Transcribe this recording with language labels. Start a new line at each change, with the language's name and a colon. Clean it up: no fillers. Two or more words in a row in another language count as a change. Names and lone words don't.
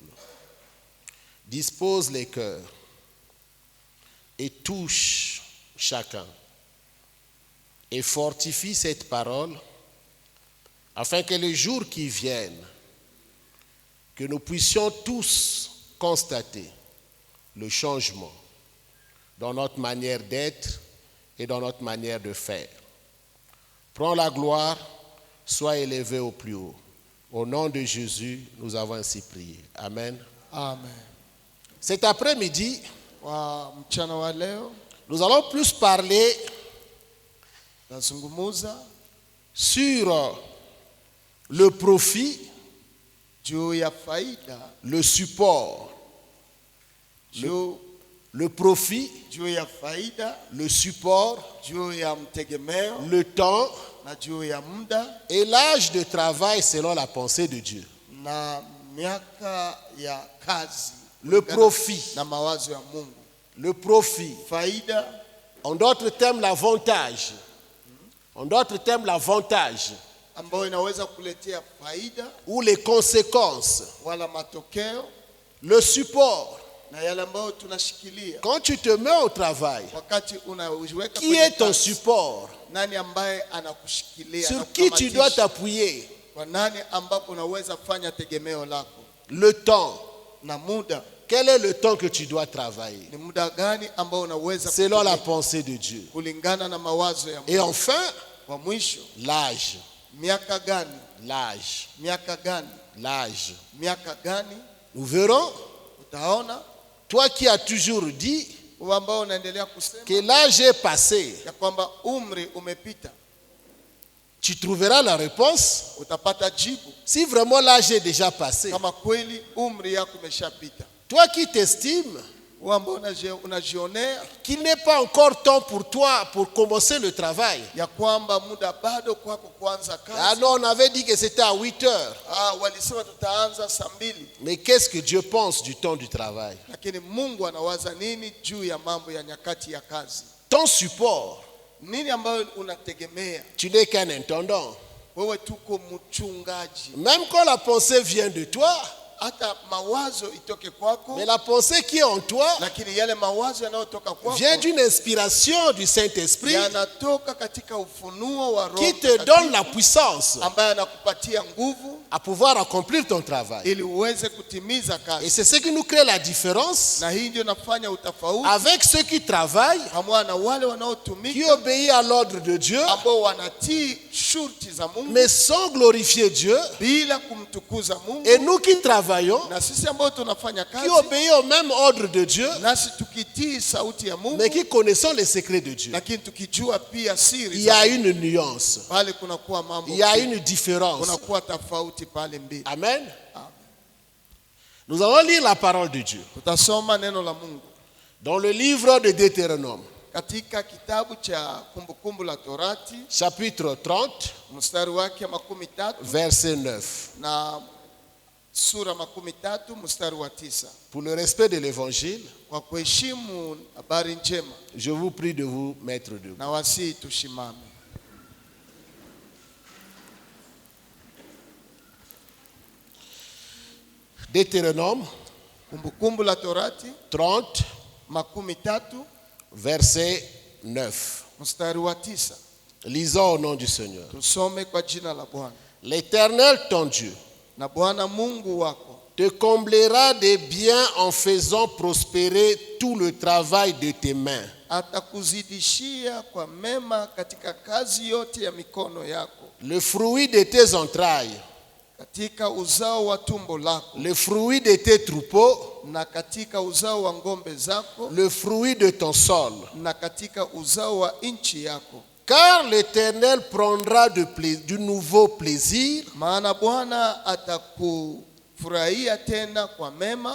French: Dispose les cœurs et touche chacun et fortifie cette parole afin que les jours qui viennent, que nous puissions tous constater le changement dans notre manière d'être et dans notre manière de faire. Prends la gloire, sois élevé au plus haut. Au nom de Jésus, nous avons ainsi prié. Amen. Amen. Cet après-midi,
Swahili: Wa mchana wa leo
French: nous allons plus parler
Swahili: nazungumuza
French: sur le profit,
Swahili: juu ya faida,
French: le support, le profit,
Swahili: juu ya faida,
French: le support,
Swahili: juu ya mtegemeo
French: le temps
Swahili: na juu ya muda
French: et l'âge de travail selon la pensée de Dieu.
Swahili: na miaka ya kazi.
French: Le profit,
Swahili: Na mawazo ya Mungu.
French: le profit,
Swahili: Faida,
French: en d'autres termes l'avantage, en d'autres termes l'avantage
Swahili: ambayo inaweza kuletea faida
French: ou les conséquences,
Swahili: wala matokeo,
French: le support.
Swahili: na yale ambayo tunashikilia.
French: Quand tu te mets au travail,
Swahili: Wakati unajiweka
French: qui
Swahili: kwenye
French: est ton
Swahili: kazi,
French: support?
Swahili: nani ambaye anakushikilia?
French: Sur qui tu dois
Swahili: Anakukamatisha?
French: t'appuyer?
Swahili: Kwa nani ambapo unaweza fanya tegemeo lako?
French: Le temps.
Swahili: Na muda,
French: Quel est le temps que tu dois travailler?
Swahili: ni muda gani ambao unaweza
French: Selon la
Swahili: kutumia
French: pensée de Dieu.
Swahili: kulingana na mawazo ya
French: Et
Swahili: Mungu?
French: enfin,
Swahili: Kwa mwisho,
French: l'âge.
Swahili: miaka gani?
French: L'âge.
Swahili: Miaka gani?
French: L'âge.
Swahili: Miaka gani?
French: Nous verrons,
Swahili: Utaona
French: toi qui as toujours dit
Swahili: wewe ambao unaendelea kusema
French: que l'âge est passé,
Swahili: ya kwamba umri umepita,
French: tu trouveras la réponse.
Swahili: utapata jibu
French: Si vraiment l'âge est déjà passé,
Swahili: kama kweli umri yako umeshapita.
French: toi qui t'estimes
Swahili: Wewe ambao unajionea
French: qu'il n'est pas encore temps pour toi pour commencer le travail.
Swahili: ya kwamba muda bado kwako kuanza Ah kazi.
French: non, on avait dit que c'était à 8 heures.
Swahili: Walisema tutaanza saa 2,
French: Mais qu'est-ce que Dieu pense du temps du travail?
Swahili: lakini Mungu anawaza nini juu ya mambo ya nyakati ya kazi?
French: Ton support,
Swahili: Nini ambayo unategemea?
French: tu n'es qu'un intendant.
Swahili: Wewe tuko mchungaji.
French: Même quand la pensée vient de toi,
Swahili: Hata mawazo itoke kwako,
French: mais la pensée qui est en toi
Swahili: lakini yale mawazo yanayotoka kwako
French: vient d'une inspiration du Saint-Esprit
Swahili: yanatoka katika ufunuo wa Roho
French: qui te
Swahili: Mtakatifu,
French: donne la puissance
Swahili: ambaye anakupatia nguvu
French: à pouvoir accomplir ton travail.
Swahili: ili uweze kutimiza
French: Et
Swahili: kazi.
French: c'est ce qui nous crée la différence
Swahili: Na hii ndio nafanya utofauti
French: avec ceux qui travaillent,
Swahili: pamoja na wale
French: qui
Swahili: wanaotumika
French: obéissent à l'ordre de Dieu,
Swahili: ambao wanatii shurti za Mungu
French: mais sans glorifier Dieu,
Swahili: bila kumtukuza Mungu,
French: et nous qui travaillons,
Swahili: na sisi ambao tunafanya
French: qui
Swahili: kazi
French: obéissons au même ordre de Dieu,
Swahili: nasi tukitii sauti ya Mungu,
French: mais qui connaissons les secrets de Dieu.
Swahili: lakini tukijua pia
French: Il
Swahili: siri
French: y
Swahili: za
French: a
Swahili: Mungu.
French: une nuance,
Swahili: Pale kunakuwa mambo,
French: il y a une différence.
Swahili: kunakuwa tofauti pale mbili.
French: Amen. Nous allons lire la parole de Dieu
Swahili: Tutasoma neno la Mungu
French: dans le livre de Deutéronome,
Swahili: katika kitabu cha Kumbukumbu la Torati,
French: chapitre 30,
Swahili: mstari wake 13
French: verset 9.
Swahili: na sura 13 mstari wa 9.
French: Pour le respect de l'évangile,
Swahili: Kwa kuheshimu habari njema,
French: je vous prie de vous mettre debout.
Swahili: na wasii tushimame.
French: Deutéronome
Swahili: Kumbukumbu la Torati 30, 13
French: verset 9.
Swahili: mstari wa 9.
French: Lisons au nom du Seigneur.
Swahili: Tusome kwa jina la Bwana.
French: L'Éternel, ton Dieu,
Swahili: Na Bwana Mungu wako
French: te comblera de biens en faisant prospérer tout le travail de tes mains.
Swahili: atakuzidishia kwa mema katika kazi yote ya mikono yako,
French: Le fruit de tes entrailles,
Swahili: katika uzao wa tumbo lako,
French: le fruit de tes troupeaux,
Swahili: na katika uzao wa ng'ombe zako,
French: le fruit de ton sol.
Swahili: na katika uzao wa nchi yako.
French: Car l'Éternel prendra du nouveau plaisir
Swahili: Maana Bwana atakufurahia tena kwa mema,